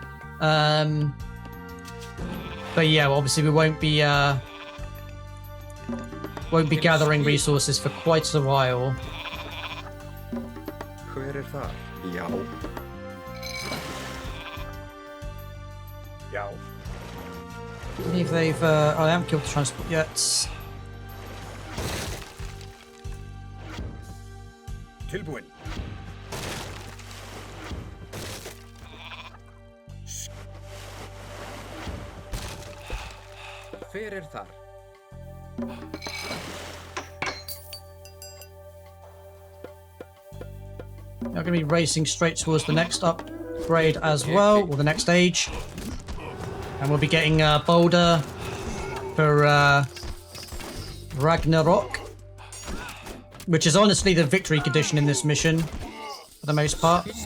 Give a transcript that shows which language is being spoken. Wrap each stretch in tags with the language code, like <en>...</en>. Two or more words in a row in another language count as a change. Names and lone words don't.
<en>But yeah, obviously, we won't be gathering resources for quite a while.</en> <is>Já. Já.</is> <en>I believe they've. Oh, they haven't killed the transport yet.</en> <is>Tilbúin. Fyrir þar.</is> <en>They're going to be racing straight towards the next upgrade as well, or the next age. And we'll be getting a boulder for Ragnarok, which is honestly the victory condition in this mission, for the most part.</en>